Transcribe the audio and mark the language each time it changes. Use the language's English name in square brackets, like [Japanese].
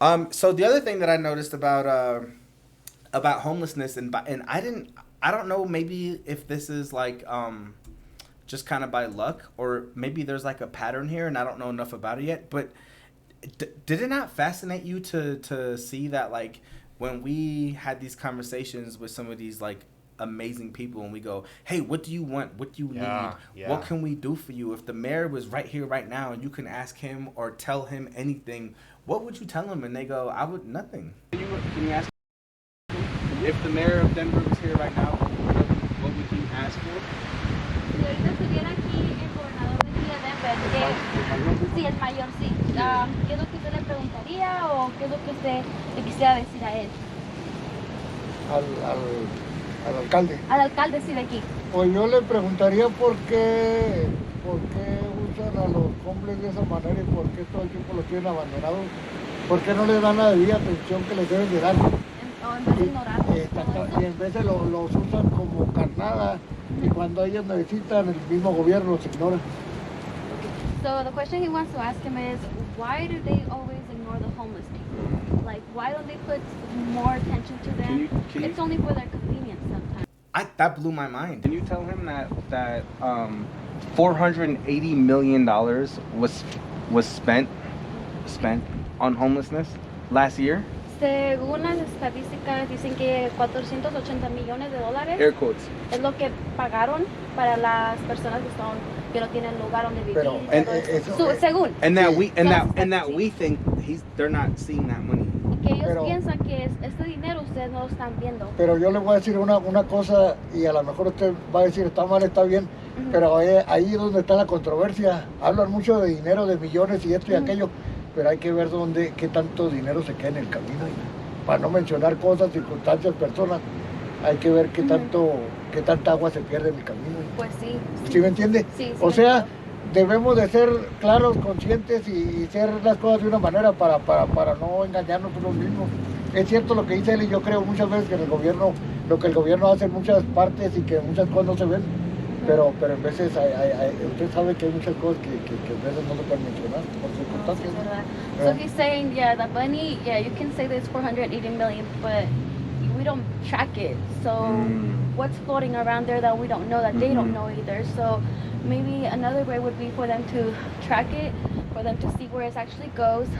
[English] So the other thing that I noticed about homelessness and I don't know, maybe if this is like just kind of by luck, or maybe there's like a pattern here and I don't know enough about it yet, but did it not fascinate you to see that, like, when we had these conversations with some of these like amazing people and we go, hey, what do you want? What do you need? Yeah. What can we do for you? If the mayor was right here right now and you can ask him or tell him anything, what would you tell him? And they go, I would nothing. Can you ask him? If the mayor of Denver was here right now, what would you ask for? [Spanish] Si ahorita estuviera aquí el gobernador de aquí de Denver, sí, el mayor, sí. ¿Qué es lo que usted le preguntaría o qué es lo que usted le quisiera decir a él? Al alcalde. Al alcalde, sí, de aquí. Pues yo le preguntaría por qué usan a los hombres de esa manera y por qué todo el tiempo los tienen abandonados. ¿Por qué no les dan la debida atención que les deben de dar? O en vez de ignorarlos. Y en vez de los usan como carnada y cuando ellos necesitan el mismo gobierno los ignora. [English] So the question he wants to ask him is, why do they always ignore the homeless people? Like, why don't they put more attention to them? It's only for their convenience sometimes. That blew my mind. Can you tell him that $480 million was spent on homelessness last year? [Spanish] Según las estadísticas dicen que 480 millones de dólares [English] Air quotes. [Spanish] Es lo que pagaron para las personas que no tienen lugar donde vivir. Pero, según. [English] And that we think they're not seeing that money. [Spanish] Que ellos piensan que este dinero ustedes no lo están viendo. Pero yo le voy a decir una cosa y a lo mejor usted va a decir está mal, está bien, pero ahí es donde está la controversia. Hablan mucho de dinero, de millones y esto y aquello, pero hay que ver qué tanto dinero se queda en el camino. Para no mencionar cosas, circunstancias, personas, hay que ver qué tanta agua se pierde en el camino. Pues sí. ¿Sí me entiende? Sí, o sea, debemos de ser claros, conscientes y hacer las cosas de una manera para no engañarnos nosotros mismos. Es cierto lo que dice él y yo creo muchas veces que lo que el gobierno hace en muchas partes y que muchas cosas no se ven, pero en veces usted sabe que hay muchas cosas que a veces no se pueden mencionar por circunstancias. [English] So he's saying, the money, you can say there's 480 million, but we don't track it. So what's floating around there that we don't know, that they don't know either. So maybe another way would be for them to track it, for them to see where it actually goes.